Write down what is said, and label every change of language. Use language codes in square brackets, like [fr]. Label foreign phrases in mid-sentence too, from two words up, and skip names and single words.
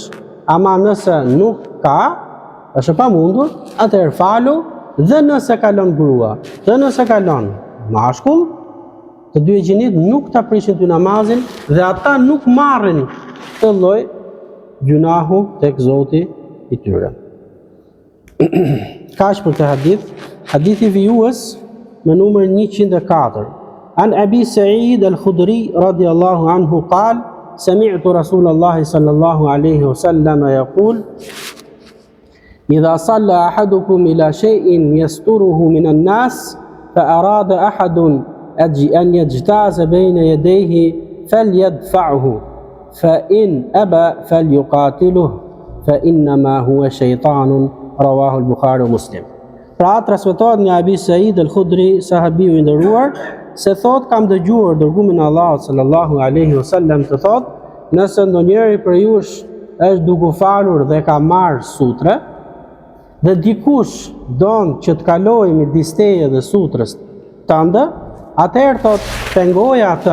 [sq] Ama nëse nuk ka, është e pamundur, atëherë falu, dhe nëse kalon grua, dhe nëse kalon mashkull, të dy e gjinit nuk ta prishin ty namazin dhe ata nuk marrin të lloj gjunahu tek Zoti I tyre. Kaq për këtë hadith. Hadithi vijues me numër 104. [ar] عن أبي سعيد الخدري رضي الله عنه قال سمعت رسول الله صلى الله عليه وسلم يقول إذا صلى أحدكم إلى شيء يستره من الناس فأراد أحد أن يجتاز بين يديه فليدفعه فإن أبى فليقاتله فإنما هو شيطان رواه البخاري ومسلم. [sq] Pra transmetohet nga Abi Sa'id al-Khudri, sahabiu I nderuar, se thot kam dëgjuar dërgumin e Allahut [ar] صلى الله عليه وسلم [sq] të thot, nëse ndonjëri për jush është duke falur dhe ka marrë sutre, dhe dikush don që të kalojë midis teje dhe sutrës tënde, atëherë thot pengoje atë.